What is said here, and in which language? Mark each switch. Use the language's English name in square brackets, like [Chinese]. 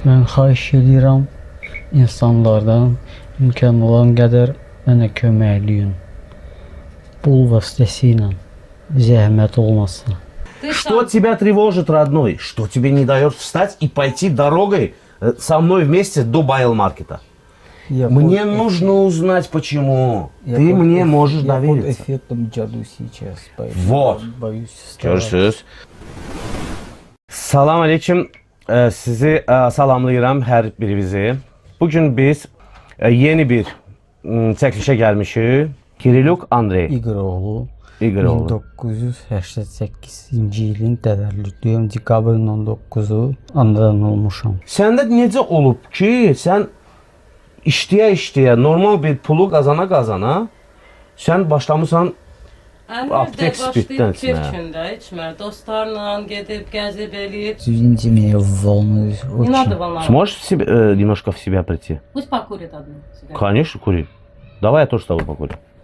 [Azerbaijani] Mən xahiş edirəm insanlardan imkan olan qədər mənə köməkləyin. Pul vasitəsilə zəhmət olmasın. [Russian] Что тебя тревожит, родной? Что тебе не дает встать и пойти дорогой со мной вместе до Байлмаркета? Мне нужно узнать, почему. Ты мне можешь довериться. Я под эффектом джаду сейчас. Вот. Боюсь. [Azerbaijani] Görürsünüz. Salam aleyküm. Sizi salamlayıram hər birinizi. Bugün biz yeni bir çəkilişə gəlmişik. Kiriluk Andrey İqıroğlu. 1988-ci ilin təvəllüdlüyüm. Dekabrın 19-u anadan olmuşam. Səndə necə olub ki, sən işləyə normal bir pulu qazana, sən başlamısan aptek spirtdən içməyə. İçmər, dostlarla gedib, gəzib, eləyib. [Russian] Извините меня, волнуюсь Не надо очень. волноваться. Сможешь немножко в себя прийти? Пусть покурит одну. Конечно, кури. Давай я тоже с тобой покурю.